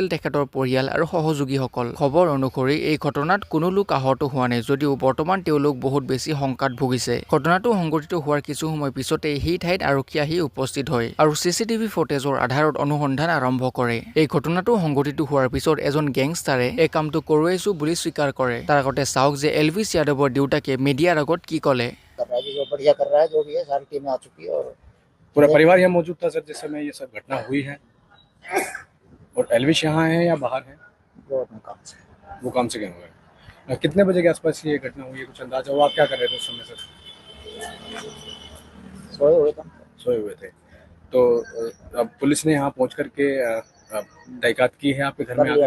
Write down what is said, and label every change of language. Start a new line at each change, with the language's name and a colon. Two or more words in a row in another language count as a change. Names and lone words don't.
Assamese: তেখেতৰ পৰিয়াল আৰু সহযোগীসকল খবৰ অনুসৰি এই ঘটনাত কোনো লোক আহত হোৱা নাই যদিও বৰ্তমান তেওঁলোক বহুত বেছি শংকাত ভুগিছে ঘটনাটো সংঘটিত হোৱাৰ কিছু সময় পিছতে সেই ঠাইত আৰক্ষী আহি উপস্থিত হয় আৰু
English: CCTV footage
Assamese: আধাৰত অনুসন্ধান আৰম্ভ কৰে এই ঘটনাটো সংঘটিত হোৱাৰ পিছত এজন গেংষ্টাৰে এই কামটো কৰোৱাইছো বুলি স্বীকাৰ কৰে তাৰ আগতে চাওক যে এলভিছ যাদৱৰ দেউতাকে মিডিয়াৰ আগত কি ক'লে
Hindi: कर रहा है जो बढ़िया कर रहा है जो भी है सारी टीमें आ चुकी है और पूरा परिवार यहाँ मौजूद था सर जिस समय ये सब घटना हुई है और एल्विश यहाँ है या बाहर है वो अपने काम से वो काम से गए हुए हैं कितने बजे के आसपास ये घटना हुई है कुछ अंदाजा हुआ आप क्या कर रहे थे उस समय सर सोए हुए थे तो अब पुलिस ने यहाँ पहुँच करके तहकीकात की है आपके घर में आकर